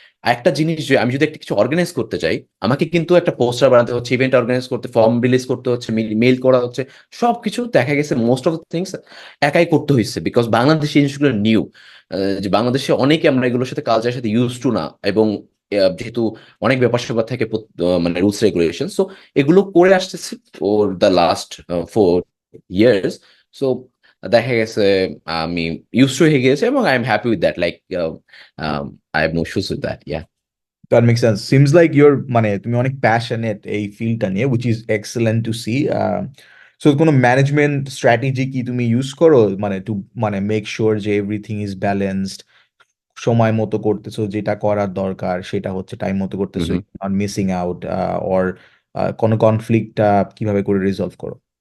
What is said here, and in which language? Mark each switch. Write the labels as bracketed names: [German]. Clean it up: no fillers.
[Bangla] আর একটা জিনিস যে আমি যদি একটা কিছু অর্গানাইজ করতে চাই, আমাকে কিন্তু একটা পোস্টার বানাতে হচ্ছে, ইভেন্ট অর্গানাইজ করতে, ফর্ম রিলিজ করতে হচ্ছে, মেইল করা হচ্ছে, সবকিছু দেখা গেছে [English] most of the things [Bangla] একাই করতে হয়েছে, বিকজ বাংলাদেশি জিনিসগুলো নিউ, যে বাংলাদেশে অনেকে আমরা এগুলোর সাথে কালচারের সাথে ইউজ টু না, এবং যেহেতু অনেক ব্যাপার স্যাপার থাকে মানে রুলস রেগুলেশন, সো এগুলো করে আসতেছি [English] For the last 4 years। So দেখা গেছে আমি ইউজ টু হয়ে গিয়েছে, এবং I am happy with that, like I have no issues with that. Yeah. That makes sense. Seems like you're [Bangla] মানে তুমি অনেক প্যাশনেট এই ফিল্ডটা নিয়ে, [English] which is excellent to see. [Bangla] So কোনো ম্যানেজমেন্ট স্ট্র্যাটেজি কি তুমি ইউজ করো মানে টু মানে মেক শিওর যে [English] everything is balanced, [Bangla] সময় মতো করতেছো, যেটা করার দরকার সেটা হচ্ছে টাইম মতো করতেছো, [English] not missing out, [Bangla] অর কোনো কনফ্লিক্টটা কিভাবে করে রিজলভ করো?